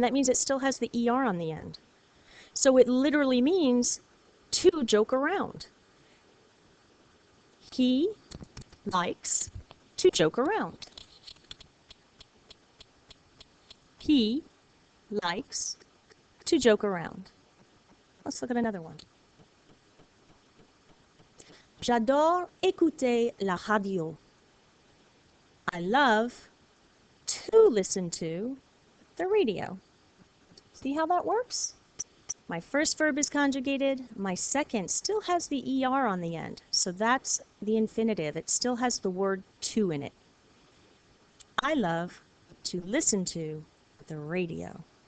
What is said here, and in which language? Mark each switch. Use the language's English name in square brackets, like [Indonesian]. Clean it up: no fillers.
[English] That means it still has the ER on the end. So it literally means to joke around. He likes to joke around. He likes to joke around. Let's look at another one. [French] J'adore écouter la radio. [English] I love to listen to the radio. See how that works? My first verb is conjugated. My second still has the ER on the end. So that's the infinitive. It still has the word to in it. I love to listen to the radio.